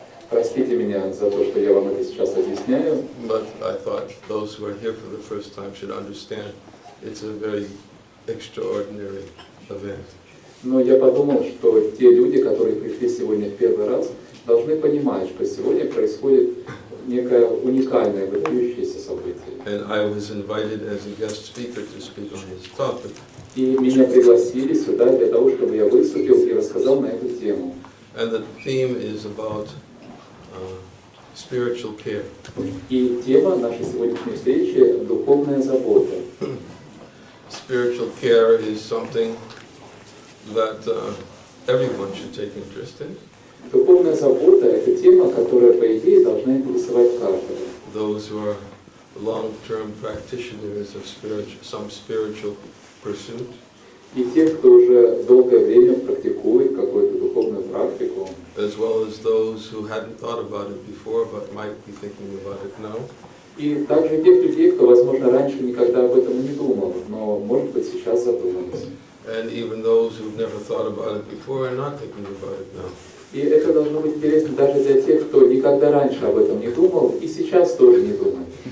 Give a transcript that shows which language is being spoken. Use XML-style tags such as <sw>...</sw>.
<ru>Простите меня за то, что я вам это сейчас объясняю.</ru> <en>But I thought those who are here for the first time should understand it's a very extraordinary event.</en> <ru>Но я подумал, что те люди, которые пришли сегодня в первый раз, должны понимать, что сегодня происходит некое уникальное, выдающееся событие.</ru> <en>And I was invited as a guest speaker to speak on this topic.</en> <ru>И меня пригласили сюда для того, чтобы я выступил и рассказал на эту тему.</ru> <en>And the theme is about spiritual care.</en> <ru>И тема нашей сегодняшней встречи – духовная забота.</ru> <en>Spiritual care is something that everyone should take interest in.</en> <ru>Духовная забота – это тема, которая, по идее, должна интересовать каждого.</ru> <en>Those who are long-term practitioners of some spiritual pursuit.</en> <ru>И тех, кто уже долгое время практикует какую-то духовную практику.</ru> <en>As well as those who hadn't thought about it before but might be thinking about it now.</en> <ru>И также тех людей, кто, возможно, раньше никогда об этом не думал, но, может быть, сейчас задумались.</ru> <en>And even those who've never thought about it before are not thinking about it now.</en> <ru>И это должно быть интересно даже для тех, кто никогда раньше об этом не думал и сейчас тоже не думает.</ru>